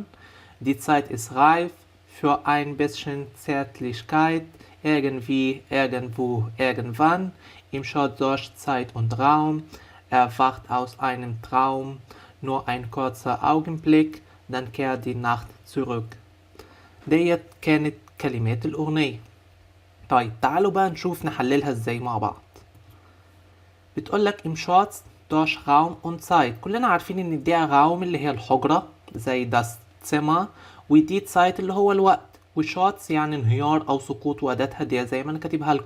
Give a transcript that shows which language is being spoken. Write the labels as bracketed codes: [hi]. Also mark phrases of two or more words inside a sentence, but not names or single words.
[de] Die Zeit ist reif für ein bisschen Zärtlichkeit, irgendwie, irgendwo, irgendwann. Im Schott durch Zeit und Raum, erwacht aus einem Traum, nur ein kurzer Augenblick, dann kehrt die Nacht zurück. [ar] ديت كانت كلمات الأغنية. طيب تعالوا بقى نشوف نحللها ازاي مع بعض. [de] بتقولك im Schatz durch Raum und Zeit. [ar] كلنا عارفين ان دي Raum اللي هي الحجرة زي [de] das Zimmer، [ar] ودي Zeit اللي هو الوقت، وشاتس يعني انهيار او سقوط، واداتها دي زي ما انا كاتبها لكم.